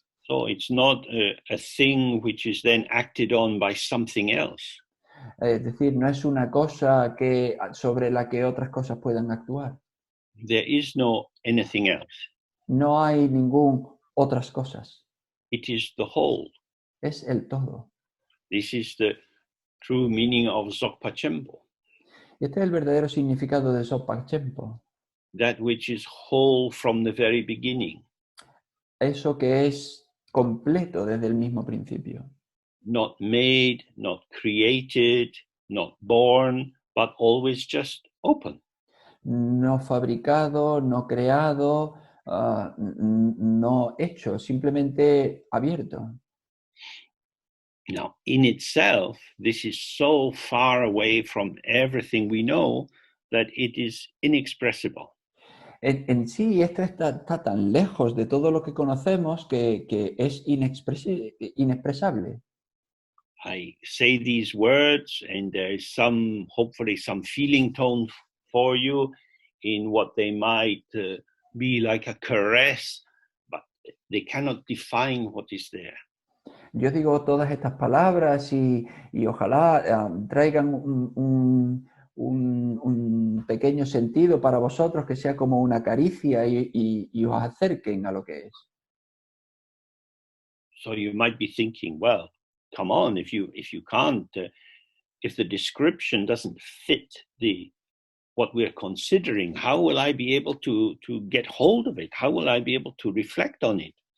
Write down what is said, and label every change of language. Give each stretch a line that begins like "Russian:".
English: So it's not a thing which is then acted on by something else.
Spanish: Es decir, no es una cosa sobre la que otras cosas puedan actuar.
English: There is no anything else.
Spanish: No hay ningún otras cosas.
English: It is the whole.
Spanish: Es el todo.
English: This is the true meaning of Dzogchen.
Spanish: Este es el verdadero significado de Dzogchen.
English: That which is whole from the very beginning.
Spanish: Eso que es completo desde el mismo principio.
English: Not made, not created, not born, but always just open.
Spanish: No fabricado, no creado, no hecho, simplemente abierto.
English: Now, in itself, this is so far away from everything we know that it is inexpressible.
Spanish: En sí, esto está tan lejos de todo lo que conocemos que es inexpresable.
English: I say these words and there is hopefully some feeling tone for you in what they might be like a caress, but they cannot define what is there.
Spanish: Yo digo todas estas palabras y ojalá traigan un pequeño sentido para vosotros que sea como una caricia y os acerquen a lo que es.
English: So you might be thinking, well, come on, if you can't, if the description doesn't fit what we're considering, how will I be able to get hold of it? How will I be able to reflect on it?